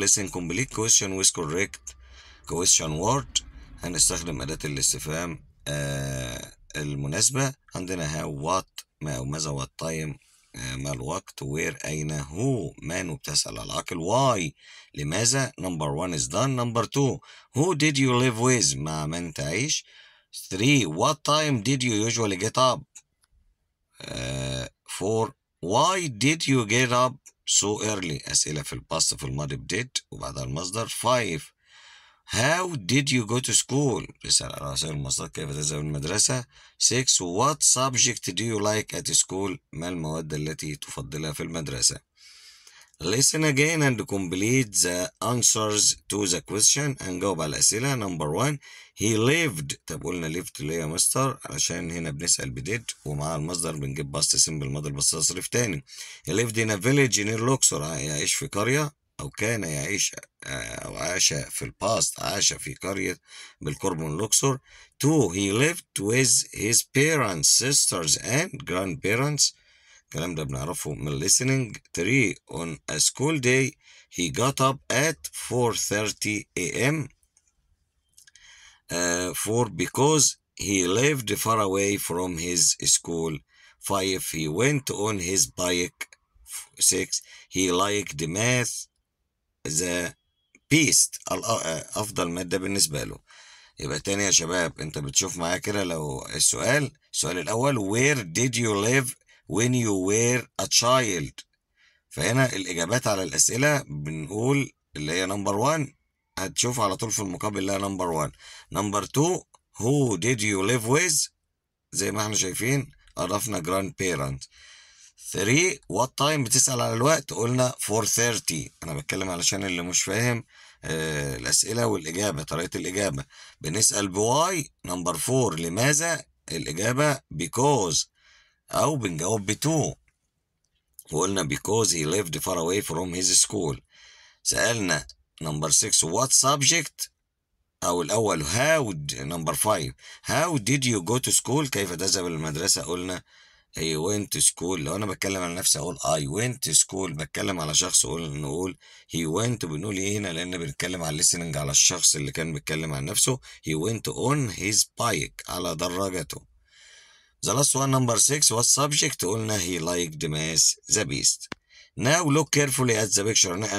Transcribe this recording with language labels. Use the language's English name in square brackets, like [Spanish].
[English] Listen complete question with correct question word. [Arabic] هنستخدم أداة الاستفهام المناسبة. عندنا how what ما أو ماذا what time ما الوقت where أين who من وبتسأل على العاقل why لماذا. [English] number 1 is done. number 2 who did you live with [Arabic] مع من تعيش. [English] 3 what time did you usually get up. 4 why did you get up so early. [Arabic] أسئلة في الباست في الماضي بديد وبعدها المصدر. [English] 5 how did you go to school. [Arabic] بيسأل على وسائل المواصلات كيف تذهب المدرسة. [English] 6 what subject do you like at school. [Arabic] ما المواد التي تفضلها في المدرسة. [English] Listen again and complete the answers to the question. [Arabic] هنجاوب على الأسئلة. [English] number 1 he lived. [Arabic] طب قلنا lived ليه يا مستر؟ علشان هنا بنسأل بديد ومع المصدر بنجيب باست سيمبل ماضي بس تصريف تاني. [English] he lived in a village near Luxor. [Arabic] يعيش في قرية أو كان يعيش أو عاش في الباست عاش في قرية بالقرب من لوكسور. [English] 2 he lived with his parents, sisters and grandparents. [Arabic] الكلام ده بنعرفه من listening. [English] 3 on a school day he got up at 4:30 a.m. 4 because he lived far away from his school. 5 he went on his bike. 6 he liked math the best. [Arabic] أفضل مادة بالنسبة له. يبقى تاني يا شباب انت بتشوف معايا كده لو السؤال الأول [English] where did you live when you were a child. [Arabic] فهنا الإجابات على الأسئلة بنقول اللي هي نمبر 1 هتشوف على طول في المقابل اللي هي نمبر 1. نمبر 2 [English] who did you live with [Arabic] زي ما احنا شايفين عرفنا grandparents. 3 [English] what time [Arabic] بتسأل على الوقت قلنا 4:30. أنا بتكلم علشان اللي مش فاهم الأسئلة والإجابة طريقة الإجابة. بنسأل بواي. نمبر 4 لماذا الإجابة [English] because [Arabic] أو بنجاوب ب2 وقلنا [English] because he lived far away from his school. [Arabic] سألنا نمبر 6 [English] what subject [Arabic] أو الأول how. [English] number 5 how did you go to school [Arabic] كيف تذهب للمدرسة. قلنا [English] he went to school. [Arabic] لو أنا بتكلم عن نفسي أقول [English] I went to school. [Arabic] بتكلم على شخص نقول [English] he went. [Arabic] بنقول إيه هنا لأن بنتكلم على listening على الشخص اللي كان بيتكلم عن نفسه. [English] he went on his bike [Arabic] على دراجته. [English] The last one number 6 what subject [Arabic] قلنا [English] he liked math the best. Now look carefully at the picture.